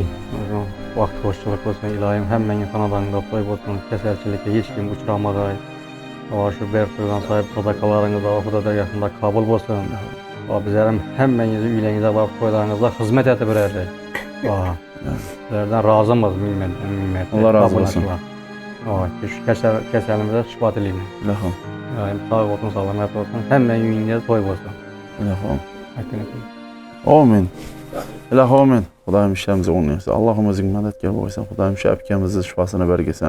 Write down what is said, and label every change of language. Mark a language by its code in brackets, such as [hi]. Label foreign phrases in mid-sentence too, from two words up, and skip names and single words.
[uz] Vaqt xo'shchilik bo'lsin, iloyim hammangiz xonadoningizda to'y bo'lsin, kasalchilikka hech kim uchramag'ay. Shu berib turgan sahib sadaqalaringiz Xudoga yaqinda qabul bo'lsin. Bizlar ham hammangizni uylaringizga borib to'ylaringizda xizmat etib beraylik. Sizlardan rozimiz, bilmayman. [tr] Allah razı olsun. [uz] Shu kasalimizga shifo tilayman. Ilohim. Sog' bo'lsin, salomat bo'lsin, hammangiz uyingizda to'y bo'lsin. Ilohim. Amin. Ilohim amin. Xudoyim ishlarimizni o'nglaysin. Allohim o'zing madadkor bo'lsan. Xudoyim shu apkamizni shifosini bergaysan.